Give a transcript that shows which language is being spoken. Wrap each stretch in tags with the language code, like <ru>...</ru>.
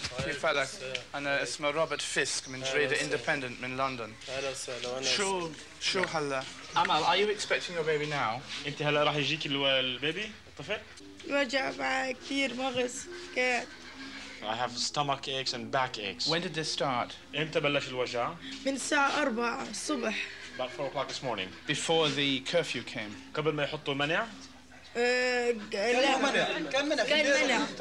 <ar>كيف حالك؟ أنا اسمي روبرت فيسك من جريدة Independent من لندن. أهلا وسهلا. شو هلا؟</ar> <en>Amal, are you expecting your baby now?</en> <ar>انت هلا راح يجيك البيبي الطفل؟ وجع معي كثير مغص كان.</ar> <en>I have stomach aches and back aches. When did this start?</en> <ar>امتى بلش الوجع؟ من الساعة 4 الصبح.</ar> <en>About 4 o'clock this morning. Before the curfew came.</en> <ar>قبل ما يحطوا منع؟ كان منع.</ar>